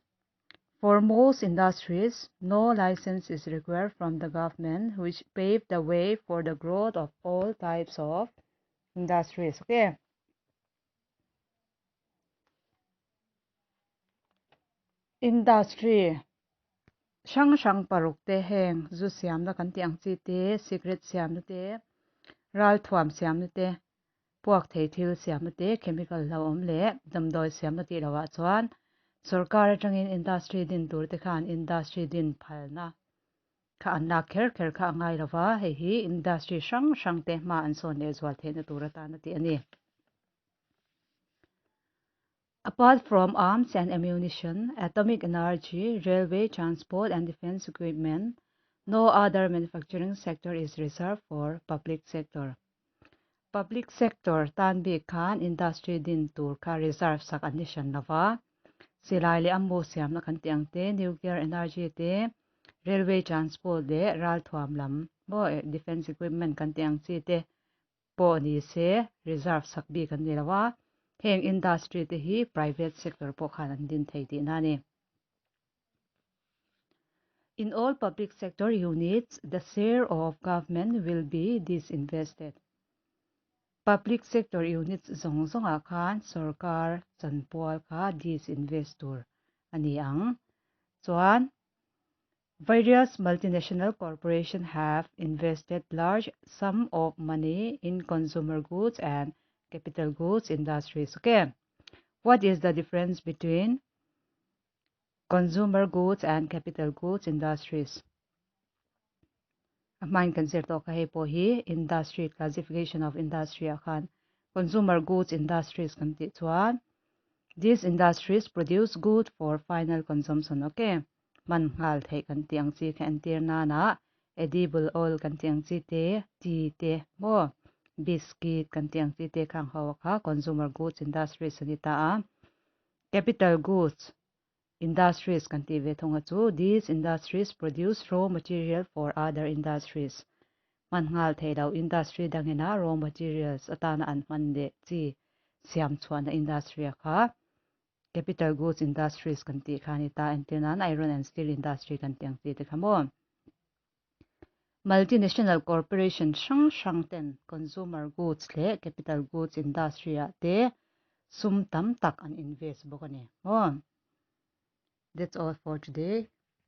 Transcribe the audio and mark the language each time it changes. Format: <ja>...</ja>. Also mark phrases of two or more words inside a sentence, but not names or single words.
<en>For most industries, no license is required from the government, which paved the way for the growth of all types of industries. Okay.</en> <lus>Industry sang paruk te heng zu siam na kan tiang chi te secret siam na te ral thuam siam na te puak thei thil siam na te chemical lo om le damdoi siam na ti lawa chuan sarkar atangin industry din tur te khan industry din phalna kha anna kher kha ngai lawa hi industry sang te ma an son le zwal the na turata na ti ani.</lus> <en>Apart from arms and ammunition, atomic energy, railway, transport, and defense equipment, no other manufacturing sector is reserved for public sector. Public sector</en> <lus>tan bi khan industry din tur kha reserve sak anishan lawa. Silai le ambo siam na kan tiang te</lus> <en>nuclear energy</en> <lus>te</lus> <en>railway transport</en> <lus>de ral thuam lam bo</lus> <en>defense equipment</en> <lus>kan tiang chi te po ni se reserve sak bi kan ni lawa. Heng industry te hi</lus> <en>private sector</en> <lus>po khan an din thei ti na ni.</lus> <en>In all public sector units, the share of government will be disinvested. Public sector units</en> <lus>zong khan sarkar chanpol kha disinvestor ani ang chuan</lus> <en>various multinational corporations have invested large sum of money in consumer goods and capital goods industries. Okay. What is the difference between consumer goods and capital goods industries? Main consider</en> <lus>to kahe po hi</lus> <en>industry classification of industry akan consumer goods industries</en> <lus>kan ti chuan</lus> <en>these industries produce good for final consumption. Okay.</en> <lus>Man ngal thei kan tiang chi kan tir na edible oil kan tiang chi te tea te mo biscuit kan tiang ti te khang hawa</lus> <en>kha consumer goods industries</en> <lus>sanita a</lus> <en>capital goods industries</en> <lus>kan ti ve thonga chu</lus> <en>these industries produce raw</en> <lus>material for other industries man ngal theilo industry dangena</lus> <en>raw materials</en> <lus>atana an mande chi siam chuana industry kha</lus> <en>capital goods industries</en> <lus>kan ti khani ta antinan</lus> <en>iron and steel industry</en> <lus>kan tiang ti te khamo</lus> <en>multinational corporation</en> <lus>sang ten</lus> <en>consumer goods</en> <lus>le</lus> <en>capital goods industry</en> <lus>te sum tam tak an invest bokani</lus> <en>that's all for today.</en>